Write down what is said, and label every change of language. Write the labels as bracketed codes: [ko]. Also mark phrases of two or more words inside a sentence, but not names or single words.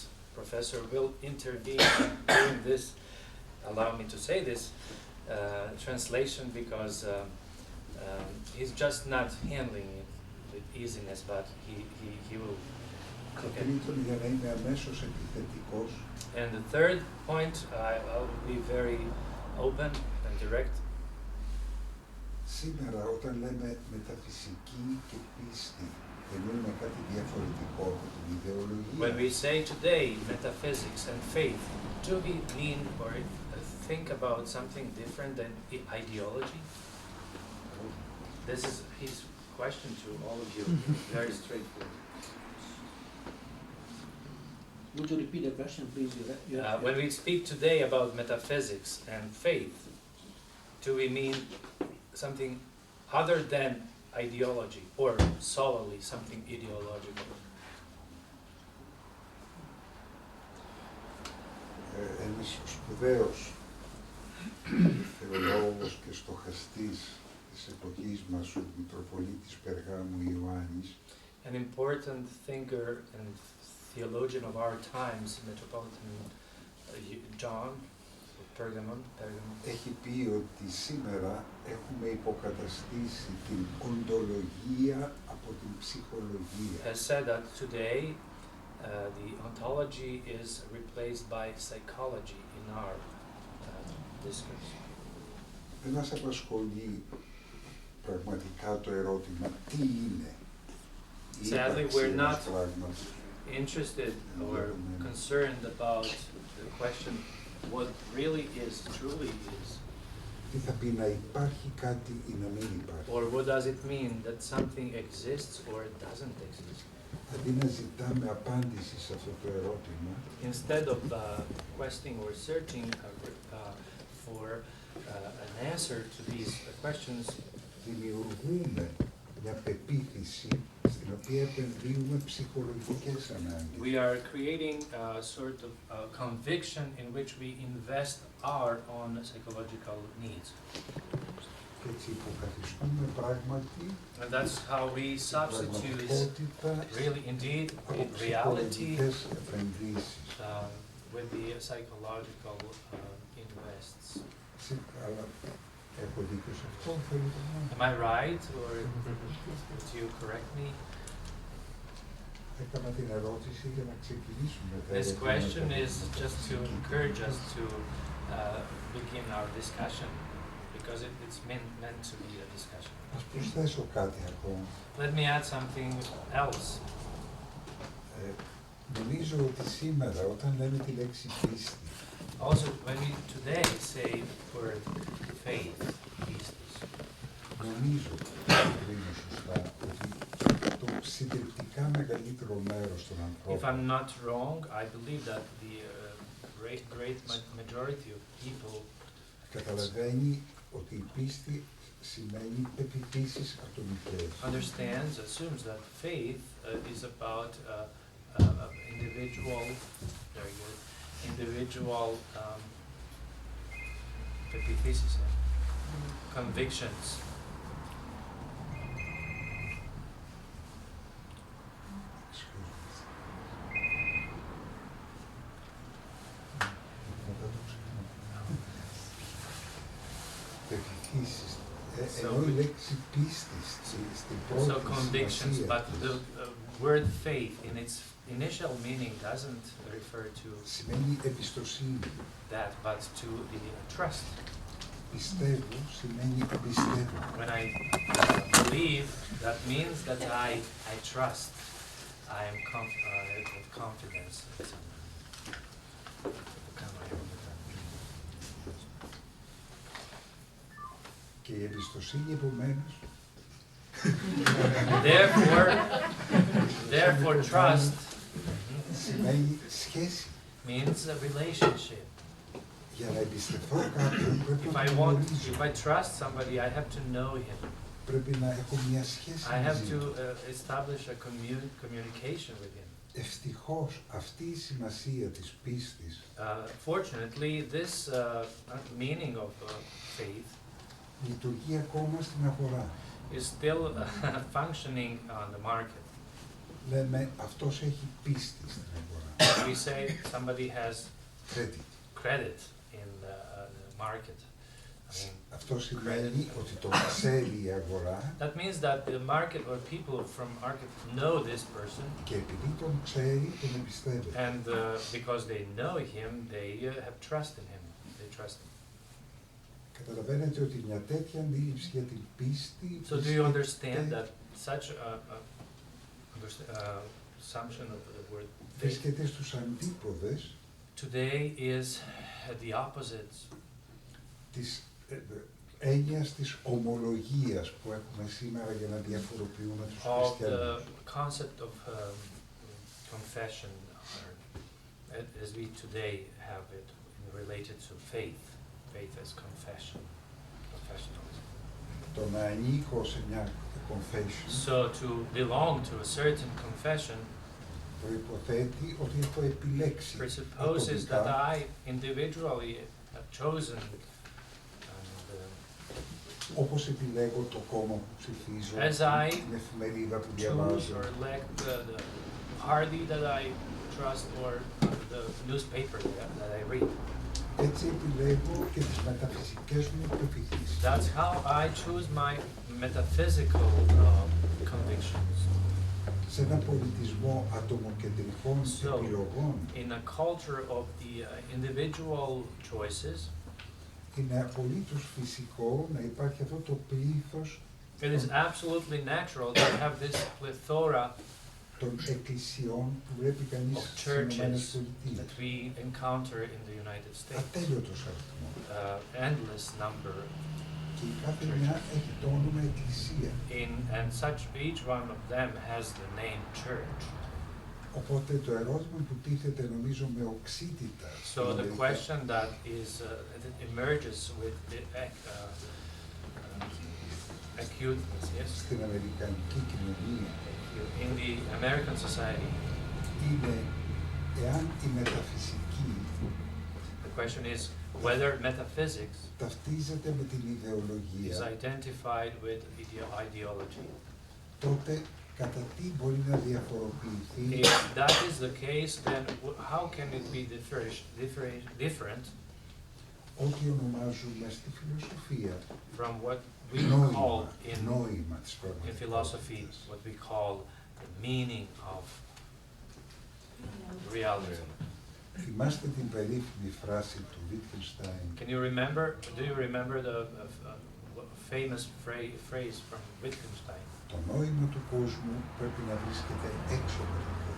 [en] Professor will intervene during this, allow me to say this, translation, because he's just not handling it with easiness, but he will cook it. And the third point, I'll be very open and direct. [el] Σήμερα όταν λέμε μεταφυσική και πίστη, εννοούμε κάτι διαφορετικό από την ιδεολογία. [en] When we say today metaphysics and faith, do we mean or think about something different than ideology? This is his question to all of you, very straightforward. Would you repeat the question, please? When we speak today about metaphysics and faith, do we mean something other than ideology or solely something ideological? [el] Ένας σπουδαίος θεολόγος και στοχαστής της εποχής μας, ο Μητροπολίτης Περγάμου Ιωάννης, [en] An important thinker and theologian of our times, Metropolitan John, Pergamon, [el] έχει πει ότι σήμερα έχουμε υποκαταστήσει την οντολογία από την ψυχολογία. [en] has said that today the ontology is replaced by psychology in our discourse. [el] Δεν μας απασχολεί πραγματικά το ερώτημα τι είναι η [en] Sadly, [el] ύπαρξη [en] we're [el] ενός [en] not [el] πράγματος. [en] interested or concerned about the question what really is, truly is, [el] Τι θα πει να υπάρχει κάτι ή να μην υπάρχει. [en] or what does it mean that something exists or it doesn't exist. [el] Αντί να ζητάμε απάντηση σε αυτό το ερώτημα, [en] Instead of questing or searching for an answer to these questions, [el] δημιουργούμε μια πεποίθηση στην οποία επενδύουμε ψυχολογικές ανάγκες. [en] we are creating a sort of conviction in which we invest our own psychological needs. [el] Και έτσι υποκαθιστούμε πράγματι [en] And that's how we substitute [el] πραγματικότητα [en] really indeed [el] από [en] in reality [el] ψυχολογικές επενδύσεις. [en] with the psychological invests. [el] Αλλά έχω δίκιο σε αυτό, θέλετε να... [en] Am I right, or would you correct me? [el] Έκανα την ερώτηση για να ξεκινήσουμε. [en] This question is just to encourage us to begin our discussion, because it's meant to be a discussion. [el] Ας προσθέσω κάτι ακόμα. [en] Let me add something else. [el] Νομίζω ότι σήμερα όταν λέμε τη λέξη πίστη, [en] Also, when we today say the word faith, pistis, [el] νομίζω, κρίνω σωστά, ότι το συντριπτικά μεγαλύτερο μέρος των [en] if I'm [el] ανθρώπων [en] not wrong, I believe that the great majority of people [el] καταλαβαίνει ότι η πίστη σημαίνει πεποιθήσεις ατομικές. [en] understands, assumes that faith is about individual, very good, individual πεποιθήσεις, convictions. [el] Πεποιθήσεις. [en] So [el] Ενώ η λέξη πίστη στην πρώτη [en] So convictions, [el] σημασία [en] but the word faith in its initial meaning doesn't refer to [el] σημαίνει εμπιστοσύνη. [en] that, but to the trust. [el] Πιστεύω σημαίνει εμπιστεύω. [en] When I believe, that means that I trust. I am have confidence in someone. [el] Και η εμπιστοσύνη επομένως [en] Therefore, trust [el] σημαίνει σχέση. [en] means a relationship. [el] Για να εμπιστευτώ κάποιον πρέπει να [en] If [el] τον γνωρίζω. [en] I trust somebody, I have to know him. [el] Πρέπει να έχω μια σχέση [en] I have [el] μαζί [en] to [el] του. [en] establish a communication with him. [el] Ευτυχώς αυτή η σημασία της πίστης [en] Fortunately, this meaning of faith [el] λειτουργεί ακόμα στην αγορά. [en] is still functioning on the market. [el] Λέμε αυτός έχει πίστη στην αγορά. [en] We say somebody has Credit. credit in the market. I mean, [el] Αυτό σημαίνει ότι το ξέρει η αγορά [en] that means that the market or people from market know this person, [el] και επειδή τον ξέρει τον εμπιστεύεται. [en] and because they know him, they have trust in him. They trust him. [el] Καταλαβαίνετε ότι μια τέτοια αντίληψη για την πίστη [en] So do you understand that such assumption of the word faith [el] βρίσκεται στους αντίποδες [en] today is the opposite [el] της έννοιας της ομολογίας που έχουμε σήμερα για να διαφοροποιούμε τους [en] of the [el] χριστιανούς. [en] concept of confession, or as we today have it related to faith as confession, confessionalism. [el] Το να ανήκω σε μια confession [en] So to belong to a certain confession [el] προϋποθέτει ότι έχω επιλέξει [en] presupposes that [el] ατομικά [en] I individually have chosen [el] όπως επιλέγω το κόμμα που ψηφίζω, [en] as I [el] την εφημερίδα που [en] choose [el] διαβάζω. [en] or elect the party that I trust or the newspaper that I read. [el] Έτσι επιλέγω και τις μεταφυσικές μου πεποιθήσεις. [en] That's how I choose my metaphysical convictions. [el] Σε έναν πολιτισμό ατομοκεντρικών [en] So, [el] επιλογών [en] in a culture of the individual choices, [el] είναι απολύτως φυσικό να υπάρχει αυτό το πλήθος [en] it is absolutely natural to have this plethora [el] των εκκλησιών που βλέπει κανείς [en] of [el] στις Ηνωμένες [en] churches [el] Πολιτείες. [en] that we encounter in the United States. [el] Ατέλειωτος αριθμός. [en] Endless number. [el] Και η κάθε μια έχει το όνομα εκκλησία. [en] And each one of them has the name church. [el] Οπότε το ερώτημα που τίθεται νομίζω με οξύτητα [en] So the question that that emerges with acuteness, yes, [el] στην αμερικανική κοινωνία [en] in the American society, [el] είναι εάν η μεταφυσική [en] the question is whether metaphysics [el] ταυτίζεται με την [en] is [el] ιδεολογία, [en] identified with ideology. [el] τότε κατά τι μπορεί να διαφοροποιηθεί [en] If that is the case, then how can it be different [el] ό,τι ονομάζουμε στη φιλοσοφία [en] from what we call [el] νόημα της [en] in [el] πραγματικότητας. [en] philosophy what we call the meaning of reality? [el] Θυμάστε την περίφημη φράση του Wittgenstein, [en] Can you remember? Do you remember the famous phrase from Wittgenstein? [el] το νόημα του κόσμου πρέπει να βρίσκεται έξω από τον κόσμο.